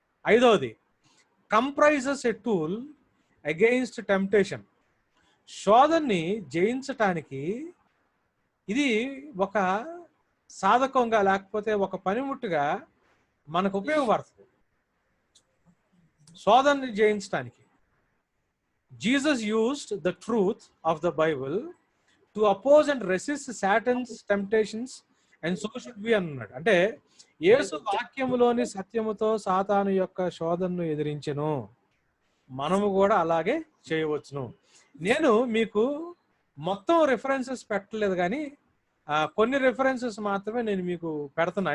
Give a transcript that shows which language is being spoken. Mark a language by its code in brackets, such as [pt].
[en] 5వది, comprises a tool against temptation. [te] శోధనని జయించటానికి ఇది ఒక సాధకంగా లేకపోతే ఒక పనిముట్టుగా మనకు ఉపయోగపడుతుంది. శోధనని జయించడానికి [en] Jesus used the truth of the Bible to oppose and resist Satan's temptations, and so should we [te] అన్నాడు. అంటే యేసు వాక్యములోని సత్యముతో సాతాను యొక్క శోధనను ఎదిరించెను, మనము కూడా అలాగే చేయవచ్చును. నేను మీకు మొత్తం రిఫరెన్సెస్ పెట్టలేదు, కానీ కొన్ని రిఫరెన్సెస్ మాత్రమే నేను మీకు పెడుతున్నా.